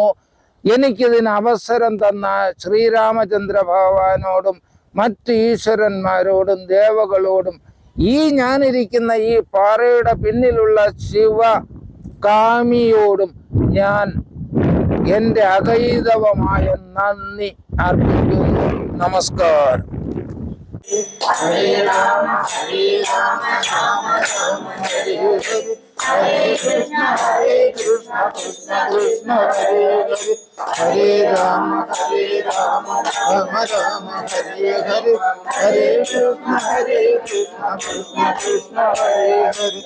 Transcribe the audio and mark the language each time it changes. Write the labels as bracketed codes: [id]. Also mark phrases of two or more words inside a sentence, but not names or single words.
[ml] എനിക്കിതിന് അവസരം തന്ന ശ്രീരാമചന്ദ്ര ഭഗവാനോടും മറ്റ് ഈശ്വരന്മാരോടും ദേവകളോടും ഈ ഞാനിരിക്കുന്ന ഈ പാറയുടെ പിന്നിലുള്ള ശിവ കാമിയോടും ഞാൻ എൻ്റെ അകൈതവമായ നന്ദി അർപ്പിക്കുന്നു. നമസ്കാരം. [sa] ഹരേ രാമ ഹരേ രാമ രാമ രാമ ഹരേ ഹരേ ഹരേ കൃഷ്ണ കൃഷ്ണ കൃഷ്ണ ഹരേ ഹരേ ഹരേ രാമ राम राम हरे हरे हरे कृष्ण कृष्ण कृष्ण हरे हरे